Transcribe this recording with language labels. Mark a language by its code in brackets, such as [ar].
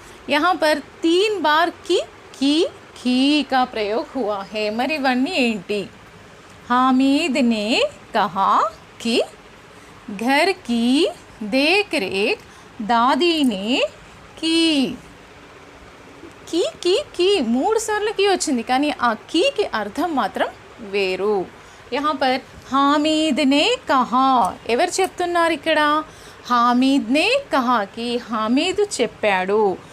[hi] यहाँ पर 3 बार की का प्रयोग हुआ है। [te] మరి ఇవన్నీ ఏంటి? [hi] हामिद ने कहा कि घर की देख रेख दादी ने की। [te] की 3 సార్లు की వచ్చింది, కానీ ఆ की అర్థం మాత్రం వేరు. [hi] यहाँ पर हामिद ने कहा, [te] ఎవరు చెప్తున్నారు ఇక్కడ? [hi] हामिद ने कहा कि हामिद [te] చెప్పాడు.